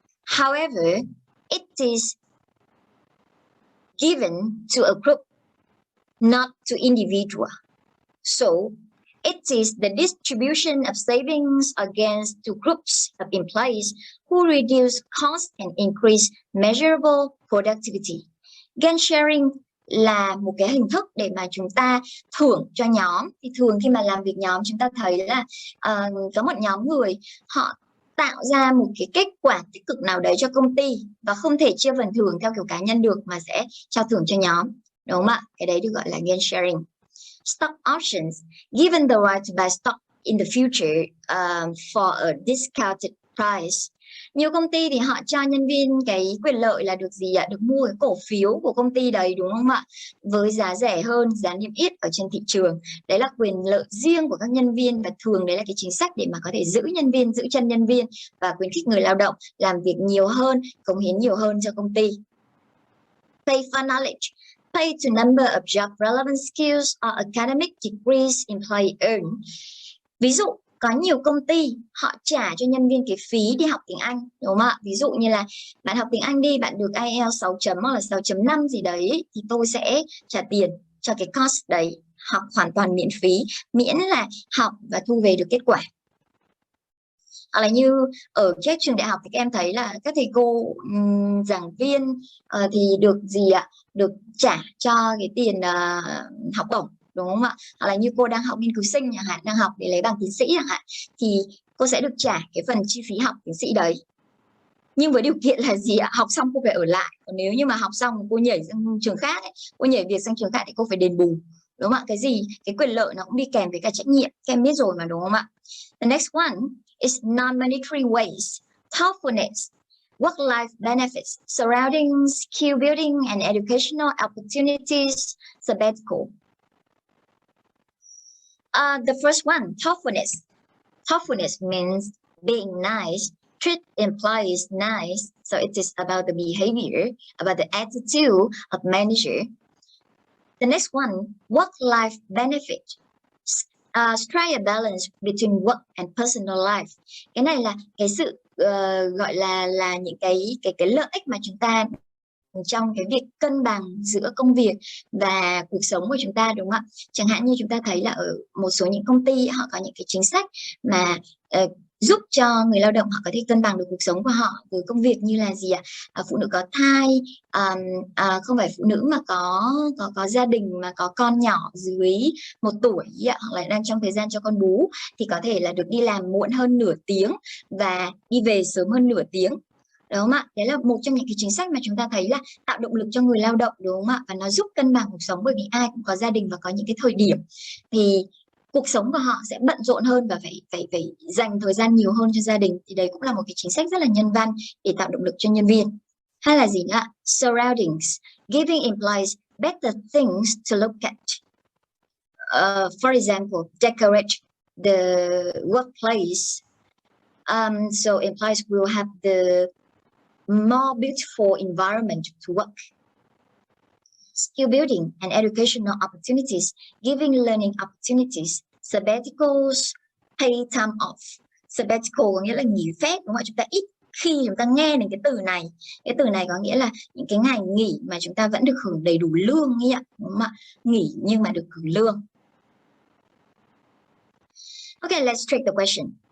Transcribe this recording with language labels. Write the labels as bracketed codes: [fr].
[en] However, it is given to a group, not to individual. So it is the distribution of savings against two groups of employees who reduce cost and increase measurable productivity. [vi] Gain sharing là một cái hình thức để mà chúng ta thưởng cho nhóm. Thì thường khi mà làm việc nhóm chúng ta thấy là có một nhóm người họ tạo ra một cái kết quả tích cực nào đấy cho công ty và không thể chia phần thưởng theo kiểu cá nhân được mà sẽ trao thưởng cho nhóm, đúng không ạ? Cái đấy được gọi là gain sharing. [en] Stock options, given the right to buy stock in the future for a discounted price. [vi] Nhiều công ty thì họ cho nhân viên cái quyền lợi là được gì ạ? Được mua cái cổ phiếu của công ty đấy, đúng không ạ? Với giá rẻ hơn giá niêm yết ở trên thị trường. Đấy là quyền lợi riêng của các nhân viên và thường đấy là cái chính sách để mà có thể giữ nhân viên, giữ chân nhân viên và khuyến khích người lao động làm việc nhiều hơn, cống hiến nhiều hơn cho công ty. [en] Pay for knowledge. Pay to number of job relevant skills or academic degrees employee earn. [vi] Ví dụ có nhiều công ty họ trả cho nhân viên cái phí đi học tiếng Anh, đúng không ạ? Ví dụ như là bạn học tiếng Anh đi, bạn được IELTS 6 chấm hoặc là 6.5 gì đấy, thì tôi sẽ trả tiền cho cái course đấy, học hoàn toàn miễn phí, miễn là học và thu về được kết quả. Hoặc là như ở các trường đại học thì các em thấy là các thầy cô giảng viên thì được gì ạ? Được trả cho cái tiền học bổng, đúng không ạ? Hoặc là như cô đang học nghiên cứu sinh chẳng hạn, đang học để lấy bằng tiến sĩ chẳng hạn, thì cô sẽ được trả cái phần chi phí học tiến sĩ đấy. Nhưng với điều kiện là gì ạ? Học xong cô phải ở lại. Còn nếu như mà học xong cô nhảy sang trường khác ấy, cô nhảy việc sang trường khác thì cô phải đền bù, đúng không ạ? Cái gì, cái quyền lợi nó cũng đi kèm với cả trách nhiệm, các em biết rồi mà, đúng không ạ? [en] The next one is non-monetary ways, thoughtfulness, work-life benefits, surrounding skill building and educational opportunities, sabbatical. The first one, thoughtfulness. Thoughtfulness means being nice, treat employees nice. So it is about the behavior, about the attitude of manager. The next one, work-life benefit. Strike a balance between work and personal life. [vi] Cái này là cái sự gọi là những cái lợi ích mà chúng ta trong cái việc cân bằng giữa công việc và cuộc sống của chúng ta, đúng không ạ? Chẳng hạn như chúng ta thấy là ở một số những công ty họ có những cái chính sách mà giúp cho người lao động họ có thể cân bằng được cuộc sống của họ với công việc, như là gì ạ? Phụ nữ có thai, không phải phụ nữ mà có gia đình mà có con nhỏ dưới 1 tuổi hoặc là đang trong thời gian cho con bú, thì có thể là được đi làm muộn hơn nửa tiếng và đi về sớm hơn nửa tiếng. Đúng không ạ? Đấy là một trong những cái chính sách mà chúng ta thấy là tạo động lực cho người lao động, đúng không ạ? Và nó giúp cân bằng cuộc sống, bởi vì ai cũng có gia đình và có những cái thời điểm thì cuộc sống của họ sẽ bận rộn hơn và phải dành thời gian nhiều hơn cho gia đình. Thì đấy cũng là một cái chính sách rất là nhân văn để tạo động lực cho nhân viên. Hay là gì nữa? [en] Surroundings, giving employees better things to look at. For example, decorate the workplace. So employees will have the more beautiful environment to work. Skill building and educational opportunities, giving learning opportunities, sabbaticals, pay time off. [vi] Sabbatical có nghĩa là nghỉ phép, đúng không? Chúng ta ít khi chúng ta nghe đến cái từ này. Cái từ này có nghĩa là những cái ngày nghỉ mà chúng ta vẫn được hưởng đầy đủ lương ấy ạ, đúng không ạ? Nghỉ nhưng mà được hưởng lương. [en] Okay, let's take the question.